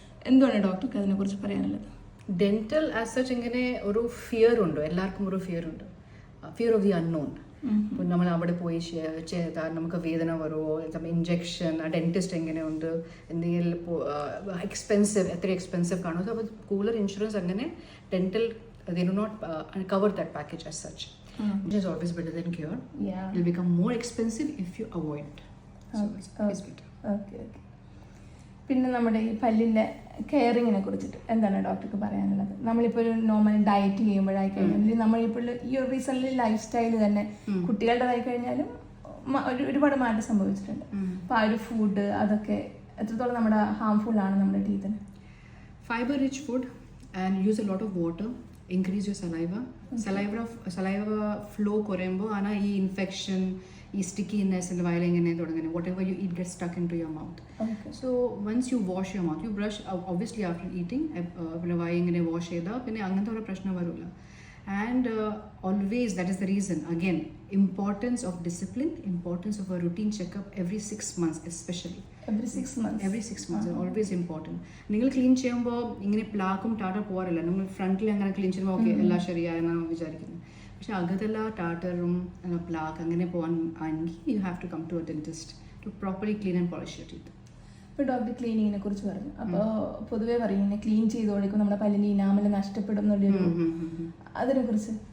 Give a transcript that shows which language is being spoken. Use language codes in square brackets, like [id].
[ml] എന്തുവാണ് ഡോക്ടർക്ക് അതിനെക്കുറിച്ച് പറയാനുള്ളത്? ഡെന്റൽ ആസ് സച്ച് ഇങ്ങനെ ഒരു ഫിയർ ഉണ്ട്, എല്ലാവർക്കും ഒരു ഫിയർ ഉണ്ട്, [en] Fear of the unknown. [ml] അപ്പോൾ നമ്മൾ അവിടെ പോയി ചെയ്താൽ നമുക്ക് വേദന വരുമോ, ഇഞ്ചെക്ഷൻ, ഡെന്റിസ്റ്റ് എങ്ങനെയുണ്ട്, എന്തെങ്കിലും എക്സ്പെൻസീവ്, എത്ര എക്സ്പെൻസീവ് കാണുമോ. അപ്പോൾ കൂടുതൽ ഇൻഷുറൻസ് അങ്ങനെ dental [en] they do not cover that package as such. Which is always better than cure. It will become more expensive if you avoid it. So it's better. Okay. [ml] പിന്നെ നമ്മുടെ ഈ പല്ലിൻ്റെ കെയറിങ്ങിനെ കുറിച്ചിട്ട് എന്താണ് ഡോക്ടർക്ക് പറയാനുള്ളത്? നമ്മളിപ്പോൾ ഒരു നോർമൽ ഡയറ്റ് ചെയ്യുമ്പോഴായി കഴിഞ്ഞാൽ നമ്മളിപ്പോൾ ഈ ഒരു റീസെൻ്റ്ലി ലൈഫ് സ്റ്റൈൽ തന്നെ കുട്ടികളുടേതായി കഴിഞ്ഞാലും ഒരുപാട് മാറ്റം സംഭവിച്ചിട്ടുണ്ട്. അപ്പോൾ ആ ഒരു ഫുഡ് അതൊക്കെ എത്രത്തോളം നമ്മുടെ ഹാംഫുൾ ആണ് നമ്മുടെ ടീത്തിന്? [en] Fiber rich food and use a lot of water. Increase your saliva. [ml] Saliva flow കുറയുമ്പോൾ ആണ് ഈ ഇൻഫെക്ഷൻ, ഈ സ്റ്റിക്കിനെസ് എൻ്റെ വായിൽ എങ്ങനെ തുടങ്ങുന്നത്. [en] Whatever you eat get stuck into your mouth. So once you wash your mouth, you brush obviously after eating, [ml] പിന്നെ വായ ഇങ്ങനെ വാഷ് ചെയ്താൽ പിന്നെ അങ്ങനത്തെ ഒരു പ്രശ്നം വരില്ല. [en] And always, that is the reason, again, importance of discipline, importance of a routine checkup every 6 months especially. Every 6 months is always important. [ml] നിങ്ങൾ ക്ലീൻ ചെയ്യുമ്പോൾ ഇങ്ങനെ പ്ലാക്കും ടാറ്റർ പോകാറില്ല. നമ്മൾ ഫ്രണ്ടിൽ അങ്ങനെ ക്ലീൻ ചെയ്യുമ്പോൾ ഓക്കെ എല്ലാം ശരിയായെന്നാണ് വിചാരിക്കുന്നത്. പക്ഷെ അകത്തുള്ള ടാറ്ററും പ്ലാക്ക് അങ്ങനെ പോകാൻ ആണെങ്കിൽ [en] You have to come to a dentist to properly clean and polish your teeth. [ml] ഇപ്പോൾ ഡോക്ടർ ക്ലീനിങ്ങിനെ കുറിച്ച് പറഞ്ഞു. അപ്പോൾ പൊതുവേ പറയും ഇങ്ങനെ ക്ലീൻ ചെയ്തോളിക്കും നമ്മുടെ പല്ലിന് ഇനാമൽ നഷ്ടപ്പെടും എന്നുള്ളൊരു, അതിനെക്കുറിച്ച്?